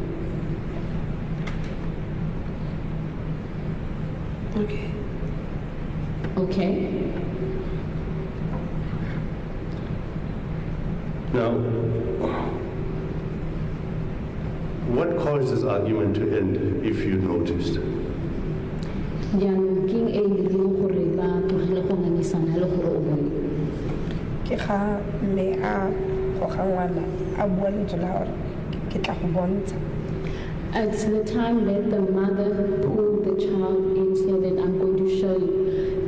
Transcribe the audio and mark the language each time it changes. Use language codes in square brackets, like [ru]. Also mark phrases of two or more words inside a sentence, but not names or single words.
[en] Okay. Okay. Now, what caused this argument to end, if you noticed? [tn] Ke ga me a go ga ngwana a bua lentswe la gore ke tla go bontsha. [en] It's the time that the mother pulled the child in, said that I'm going to show you.